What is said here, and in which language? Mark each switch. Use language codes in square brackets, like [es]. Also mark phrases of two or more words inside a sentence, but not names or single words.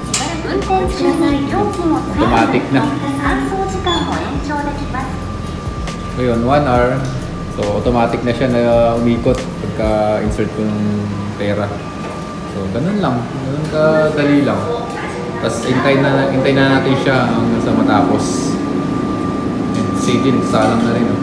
[ja] 運転中に料金を使わないと乾燥時間も延長できます。 [tl] So yun, 1 hour. So automatic na siya na umikot pagka insert ko ng pera. So ganun lang, ganun kadali lang. Tapos hintay na natin siya hanggang sa matapos. And sige, salang na rin.